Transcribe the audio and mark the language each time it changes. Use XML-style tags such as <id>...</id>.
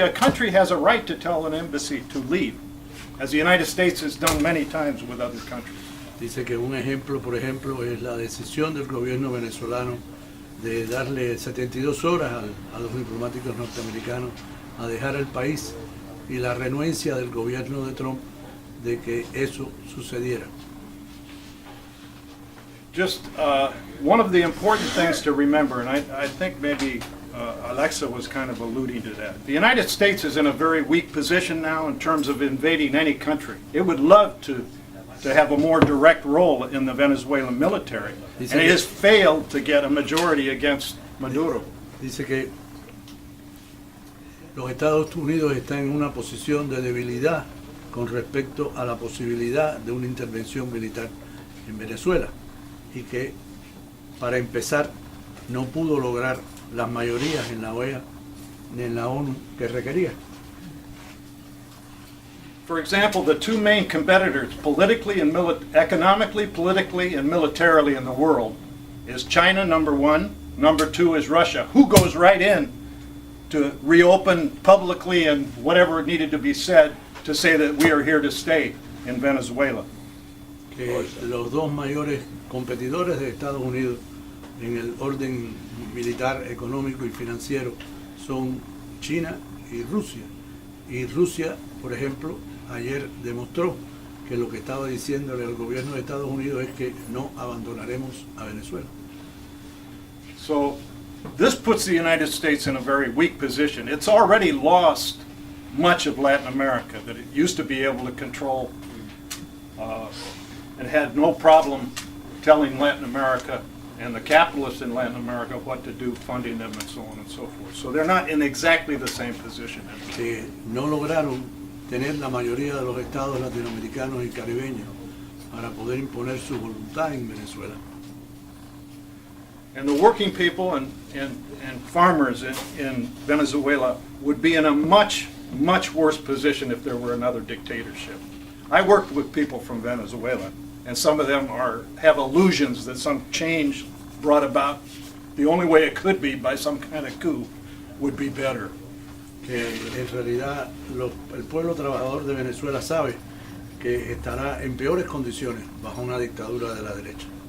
<en>A country has a right to tell an embassy to leave, as the United States has done many times with other countries.</en> <es>Dice que un ejemplo, por ejemplo, es la decisión del gobierno venezolano de darle 72 horas a los diplomáticos norteamericanos a dejar el país y la renuencia del gobierno de Trump de que eso sucediera.</es> <en>Just one of the important things to remember, and I think maybe Alexa was kind of alluding to that. The United States is in a very weak position now in terms of invading any country. It would love to have a more direct role in the Venezuelan military, and it has failed to get a majority against Maduro.</en> <es>Dice que los Estados Unidos están en una posición de debilidad con respecto a la posibilidad de una intervención militar en Venezuela y que para empezar no pudo lograr las mayorías en la OEA ni en la ONU que requería.</es> <en>For example, the two main competitors politically and economically, politically, and militarily in the world is China, number one. Number two is Russia, who goes right in to reopen publicly and whatever needed to be said to say that we are here to stay in Venezuela.</en> <es>Que los dos mayores competidores de Estados Unidos en el orden militar, económico y financiero son China y Rusia. Y Rusia, por ejemplo, ayer demostró que lo que estaba diciéndole al gobierno de Estados Unidos es que no abandonaremos a Venezuela.</es> <en>So this puts the United States in a very weak position. It's already lost much of Latin America that it used to be able to control and had no problem telling Latin America and the capitalists in Latin America what to do, funding them and so on and so forth. So they're not in exactly the same position.</en> <es>Que no lograron tener la mayoría de los estados latinoamericanos y caribeños para poder imponer su voluntad en Venezuela.</es> <en>And the working people and farmers in Venezuela would be in a much, much worse position if there were another dictatorship. I worked with people from Venezuela, and some of them have illusions that some change brought about, the only way it could be by some kind of coup, would be better.</en> <es>Que en realidad el pueblo trabajador de Venezuela sabe que estará en peores condiciones bajo una dictadura de la derecha.</es>